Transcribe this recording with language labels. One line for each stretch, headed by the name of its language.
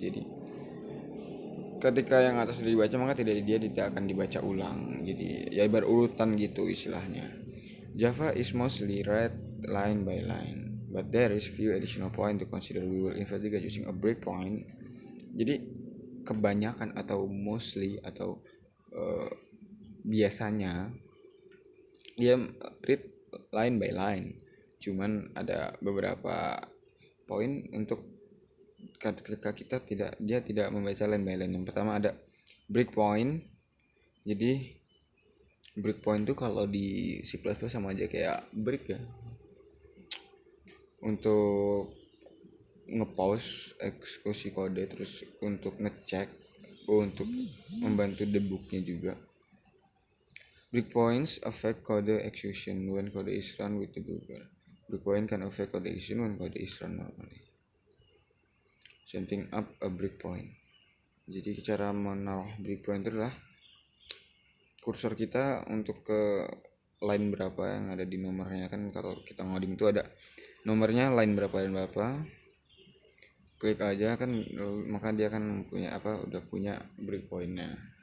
Indonesian: Jadi ketika yang atas sudah dibaca maka dia tidak akan dibaca ulang. Jadi ya berurutan gitu istilahnya.
English: Java is mostly read line by line, but there is few additional point to consider. We will investigate using a breakpoint.
Indonesian: Jadi kebanyakan atau mostly atau biasanya dia
English: read line by line,
Indonesian: cuman ada beberapa poin untuk ketika dia tidak membaca line by line. Yang pertama ada breakpoint. Jadi breakpoint itu kalau di C++ sama aja kayak break ya, untuk nge-pause eksekusi kode, terus untuk ngecek, untuk membantu debugnya juga.
English: Breakpoints affect code execution when code is run with debugger. Breakpoint can affect code execution when code is run normally. Setting up a breakpoint.
Indonesian: Jadi cara menaruh breakpoint itu adalah kursor kita untuk ke line berapa yang ada di nomornya. Kan kalau kita ngoding itu ada nomornya line berapa dan berapa, klik aja kan, maka dia akan punya udah punya breakpointnya.